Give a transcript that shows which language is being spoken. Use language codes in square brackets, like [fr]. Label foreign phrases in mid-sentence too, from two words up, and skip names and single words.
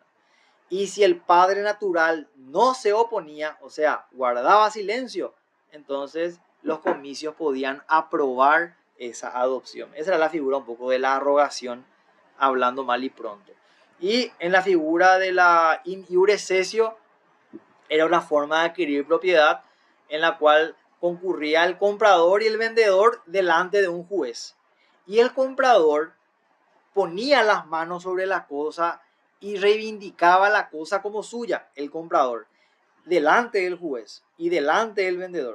[es] Y si el padre natural no se oponía, o sea, guardaba silencio, entonces los comicios podían aprobar esa adopción. Esa era la figura un poco de la arrogación, hablando mal y pronto. Y en la figura de la [la] in iure cessio, [es] era una forma de adquirir propiedad en la cual concurría el comprador y el vendedor delante de un juez. Y el comprador ponía las manos sobre la cosa y reivindicaba la cosa como suya, el comprador, delante del juez y delante del vendedor.